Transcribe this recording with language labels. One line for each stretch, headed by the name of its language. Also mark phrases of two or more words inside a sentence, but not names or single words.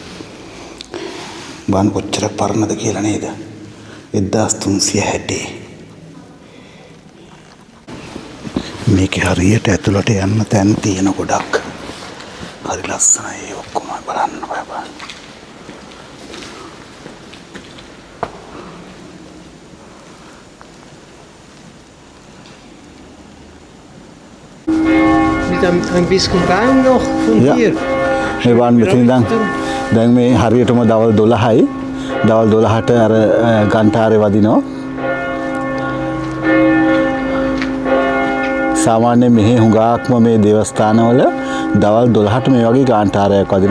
Sinhala: බාන කොච්චර පරණද කියලා නේද? 1360. මේකේ හරියට ඇතුළට යන්න තැන් තියෙන ගොඩක්. හරි ලස්සනයි ඒ ඔක්කොම බලන්න බලන්න.
German: Ein bisschen Baum noch von hier.
Sinhala: මේ වන් මෙතන දැන් මේ හරියටම දවල් 12යි. දවල් 12ට අර ගන්ටාරේ වදිනවා. සාමාන්‍යයෙන් මෙහි හුඟක්ම මේ දේවස්ථානවල දවල් 12ට මේ වගේ ගාන්ටාරයක් වදිනවා.